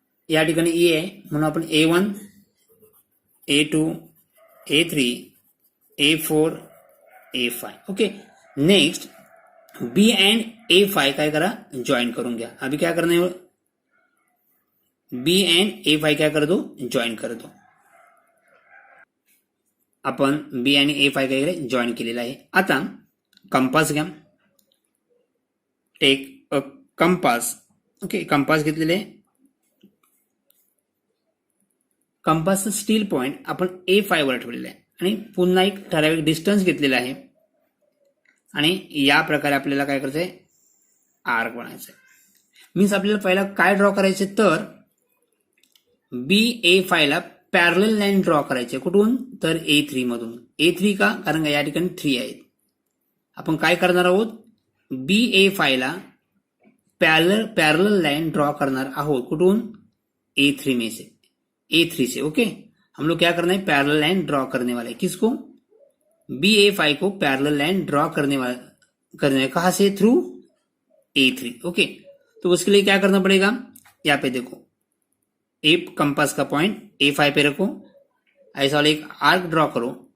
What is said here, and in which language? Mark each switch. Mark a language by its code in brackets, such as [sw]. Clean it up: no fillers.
[mr] या ठिकाणी ए आहे म्हणून आपण A1, A2, A3, A4, A5। Okay, next B end A5 काय करा, जॉइन करून घ्या। [hi] अभी क्या करना है, B एंड A5 क्या कर दो, जॉइन कर दो। [mr] आपण B आणि A5 काय केले, जॉइन केलेला आहे। आता कंपास घ्या, [en] Take a compass. [mr] Okay, compass घेतलेले आहे। कंपासचं स्टील पॉइंट आपण A5 वर ठेवलेला आहे आणि पुन्हा एक ठराविक डिस्टन्स घेतलेला आहे आणि या प्रकारे आपल्याला काय करायचंय, आर्क बनायचंय। मीन्स आपल्याला पहिला काय ड्रॉ करायचे, तर BA5 ला पॅरलल लाईन ड्रॉ करायचे। कुठून, तर A3 मधून। A3 का, कारण या ठिकाणी 3 आहेत। आपण काय करणार आहोत, BA5 ला पैरेलल लाइन ड्रॉ करना आहोत। [hi] कुठून, A3 में से, A3 से। ओके, हम लोग क्या करना है, पैरेलल लाइन ड्रॉ करने वाले। किसको, BA5 को पैरेलल लाइन ड्रॉ करने वाले, कहां से, थ्रू A3। ओके, तो उसके लिए क्या करना पड़ेगा, यहाँ पे देखो ए कंपास का पॉइंट A5 पे रखो, ऐसा वाला एक आर्क ड्रॉ करो।